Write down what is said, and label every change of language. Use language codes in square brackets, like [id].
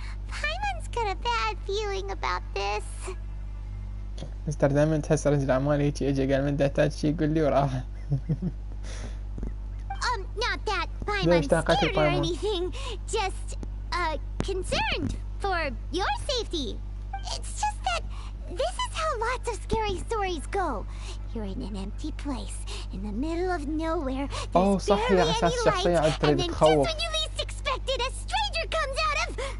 [en] Paimon's got a bad feeling about this. [ar] مستر دايما تحس رجل اعمال هيك اجى قال من تحتاج شي يقول لي وراح. [en] Not that Paimon's scared or anything, just concerned for your safety. It's just that this is how lots of scary stories go. You're in an empty place in the middle of nowhere. There's barely any light, and then just when you least expect it, a stranger comes out of.